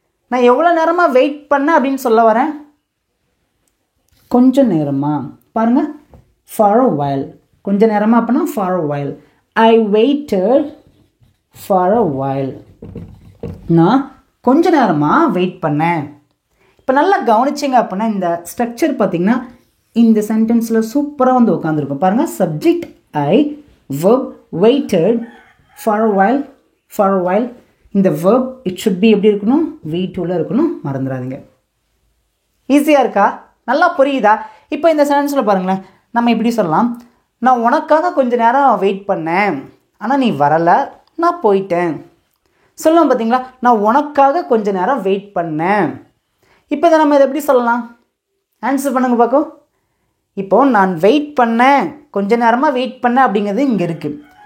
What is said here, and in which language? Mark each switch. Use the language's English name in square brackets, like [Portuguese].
[Tamil] நான் எவ்வளோ நேரமாக வெயிட் பண்ணேன் அப்படின்னு சொல்ல வரேன். கொஞ்சம் நேரமா பாருங்கள், [English] For a while. [Tamil] கொஞ்சம் நேரமாக அப்படின்னா for a while. [English] I waited for a while. [Tamil] நான் கொஞ்ச நேரமாக வெயிட் பண்ணேன். இப்போ நல்லா கவனிச்சிங்க அப்படின்னா இந்த ஸ்ட்ரக்சர் பார்த்திங்கன்னா இந்த சென்டென்ஸில் சூப்பராக வந்து உட்காந்துருக்கும். பாருங்கள், [English] Subject I, verb waited for a while. இந்த verb it should be [Tamil] எப்படி இருக்கணும்? V2ல இருக்கணும், மறந்துடாதீங்க. ஈஸியாக இருக்கா? நல்லா புரியுதா? இப்போ இந்த சென்டென்ஸில் பாருங்களேன், நம்ம இப்படி சொல்லலாம், நான் உனக்காக கொஞ்ச நேரம் வெயிட் பண்ணேன், ஆனால் நீ வரலை, நான் போயிட்டேன். சொல்லுவோம் பார்த்தீங்களா, நான் உனக்காக கொஞ்ச நேரம் வெயிட் பண்ணேன். இப்போ இதை நம்ம இதை எப்படி சொல்லலாம்? ஆன்சர் பண்ணுங்க பார்க்கும். இப்போது நான் வெயிட் பண்ணேன், கொஞ்ச நேரமாக வெயிட் பண்ணேன் அப்படிங்கிறது இங்கே இருக்குது.